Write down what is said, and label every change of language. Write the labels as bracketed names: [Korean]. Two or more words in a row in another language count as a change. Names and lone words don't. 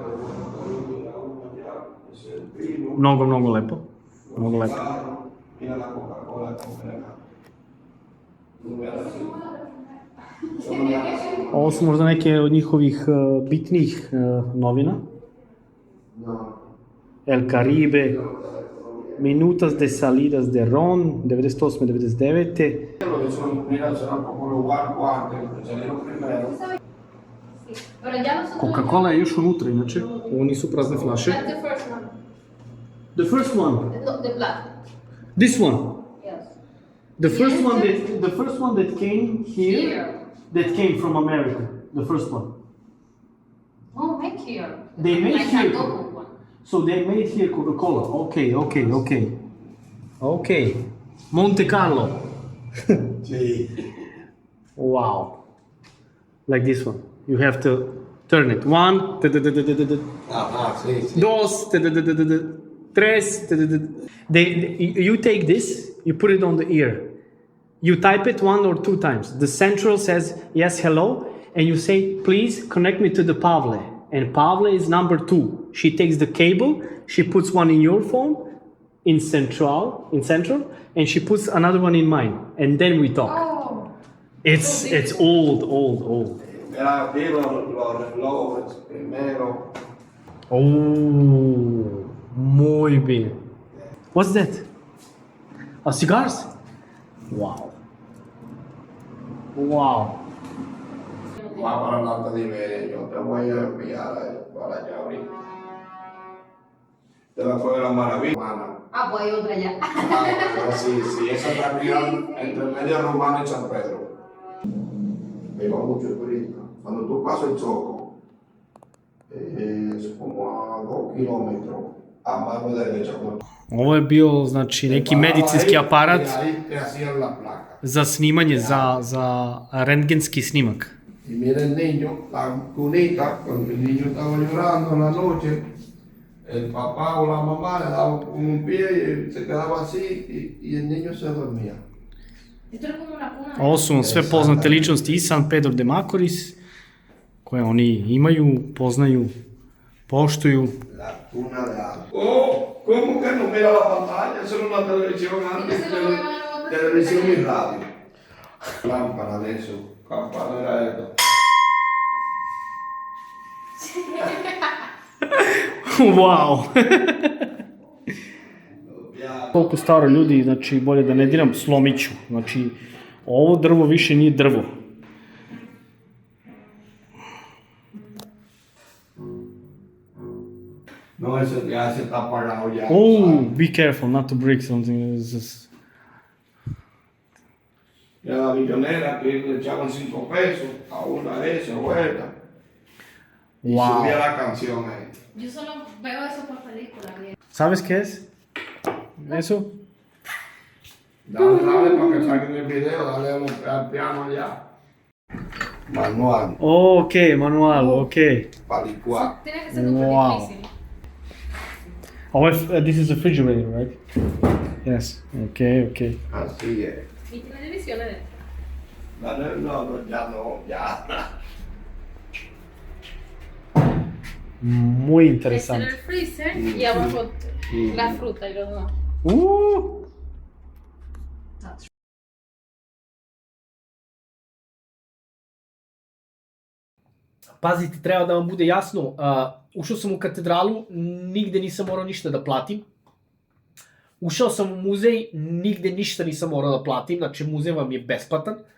[Serbian] Mnogo, mnogo lepo. Mnogo lepo. Ovo su možda neke od njihovih bitnijih novina. [Spanish] El Caribe, Minutas de Salidas de Ron, 98-99. [Serbian] Coca-Cola je još unutra, inače. Ovo nisu prazne flaše. [English] The first one? No, the black. This one? Yes. The first one that came here, that came from America. The first one. Oh, make here. They made like here. a double one. So they made here Coca-Cola. Okay. Monte Carlo. Wow. Like this one. You have to turn it. One. [Spanish] Dos. Tres. [English] You take this, you put it on the ear. You type it 1 or 2 times. The central says, yes, hello. And you say, please connect me to the Pavle. And Pavle is number 2. She takes the cable, she puts one in your phone, in central, and she puts another one in mine. And then we talk. Oh. It's old. [Spanish] Era los relojes primero. Oh, muy bien. [English] What's that? Cigars? Wow. [Spanish] Va para la Liberia, yo te voy a enviar para allá ahorita. Te la fue de la maravilla, hermana. Ah, pues hay otra ya. Pero sí, esa región entre medio Romana y San Pedro. Me va mucho turista. Cuando tú pasas el Choco, es como a 2 kilómetros a mano derecha. [Serbian] Ovo je bio, znači, neki medicinski aparat [Spanish] Ahí te hacían la placa. [Serbian] za snimanje, za rentgenski snimak. [Spanish] Y mira el niño, la cunita, cuando el niño estaba llorando en la noche, el papá o la mamá le daba con un pie y se quedaba así y el niño se dormía. Esto es como una cuna. [Serbian] Ovo su sve poznate ličnosti i San Pedro de Macorís, koje oni imaju, poznaju, poštuju. [Spanish] La cuna de algo. Oh, ¿cómo que no mira la pantalla? Eso era una televisión antes, televisión y radio. Lámpara de eso, campana era esto. [English] Wow! [Serbian] Koliko staro ljudi, znači bolje da ne diram, slomiću. Znači, ovo drvo više nije drvo. [Spanish] No, eso ya se está apagado ya. [English] Oh, be careful not to break something. [Spanish] Ya la millonera que le echaban 5 pesos a una de esas vueltas. Y [English] Wow. [Spanish] subía la canción ahí. Yo solo veo eso por películas. ¿Sabes qué es? Eso? Dale para que saquen el video, dale al piano allá. Manual, Ok, manual, ok. para licuar. Tiene que ser súper [English] Wow. [Spanish] difícil. [English] Oh, this is a refrigerator, right? Yes, okay. [Spanish] Así es. Y tiene divisiones. Dale, no, ya. Muy Este interesante. era el freezer y abajo la fruta y los demás. [Serbian] Pazite, treba da vam bude jasno, ušao sam u katedralu, nigde nisam morao ništa da platim. Ušao sam u muzej, nigde ništa nisam morao da platim, znači muzej vam je besplatan.